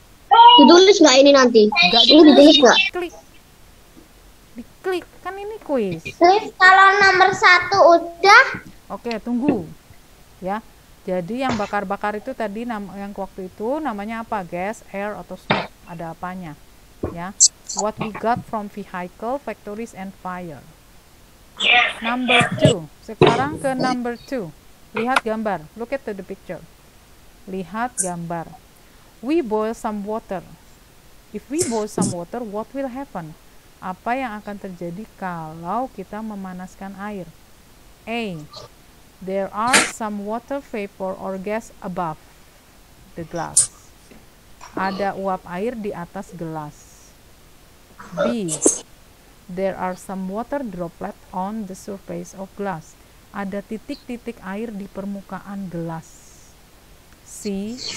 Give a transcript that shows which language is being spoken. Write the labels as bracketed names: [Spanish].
[Indonesian] Ditulis nggak ini nanti? Ini ditulis nggak? Diklik, kan ini kuis. Miss, kalau nomor 1 udah. Oke, tunggu. Ya. Jadi yang bakar-bakar itu tadi yang waktu itu namanya apa? Gas, air, atau smoke? Ada apanya? Ya. [English] What we got from vehicle, factories, and fire. Number 2. [Indonesian] Sekarang ke [English] number 2. [Indonesian] Lihat gambar. [English] Look at the picture. [Indonesian] Lihat gambar. [English] We boil some water. If we boil some water, what will happen? [Indonesian] Apa yang akan terjadi kalau kita memanaskan air? [English] A. There are some water vapor or gas above the glass. [Indonesian] Ada uap air di atas gelas. B. [English] There are some water droplet on the surface of glass. [Indonesian] Ada titik-titik air di permukaan gelas. C.